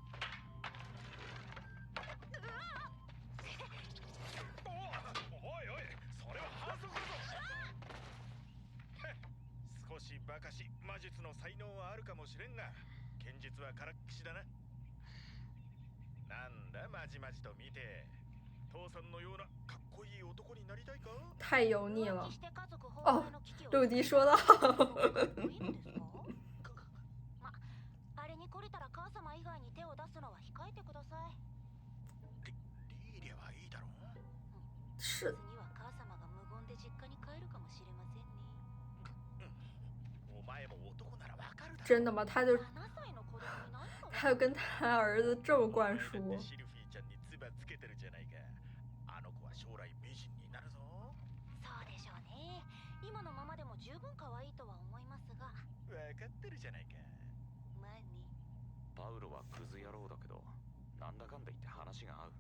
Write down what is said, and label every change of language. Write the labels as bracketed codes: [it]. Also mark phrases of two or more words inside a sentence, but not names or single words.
[ja] おいおい、それは反則だぞ。少しバカし魔術の才能はあるかもしれんが、剣術はからっきしだな。なんだまじまじと見て、父さんのようなかっこいい男になりたいか？ [zh] 太油腻了。哦，陆迪说的好。 [ja] ま、あれに懲りたら母様以外に手を出すのは控えてください。リーリアはいいだろう。 [zh] 是。 [ja] 次は母様が無言で実家に帰るかもしれませんね。お前も男ならわかるだろ。 [zh] 真的吗？他就 [ja] 7 歳の子供に何が？ [zh] 他就跟他儿子这么灌输。 [ja] シルフィーちゃんに唾つけてるじゃないか。あの子は将来美人になるぞ。そうでしょうね。今のままでも十分可愛いとは思いますが。わかってるじゃないか。まあね。パウロはクズ野郎だけど、なんだかんだ言って話が合う。